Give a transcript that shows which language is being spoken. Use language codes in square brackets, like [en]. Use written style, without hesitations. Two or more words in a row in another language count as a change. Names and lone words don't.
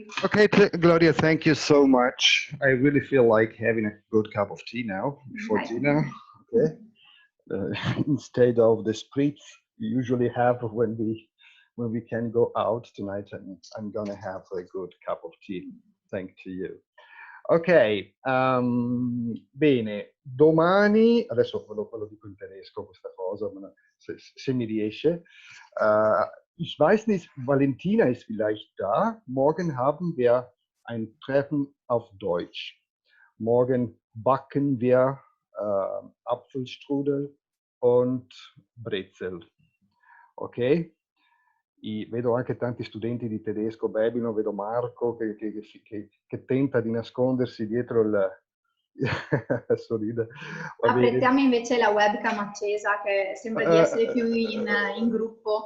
[en] Okay, Gloria, thank you so much. I really feel like having a good cup of tea now before dinner. Okay, instead of the spritz we usually have when we can go out tonight, and I'm gonna have a good cup of tea. Thank you. [it] Ok, bene, domani, adesso ve lo dico in tedesco questa cosa, se mi riesce. [de] Ich weiß nicht, Valentina ist vielleicht da. Morgen haben wir ein Treffen auf Deutsch. Morgen backen wir Apfelstrudel und Brezel. Ok? [it] Vedo anche tanti studenti di tedesco babino, vedo Marco che tenta di nascondersi dietro il sorride. Apprezziamo invece la webcam accesa, che sembra di essere più in gruppo.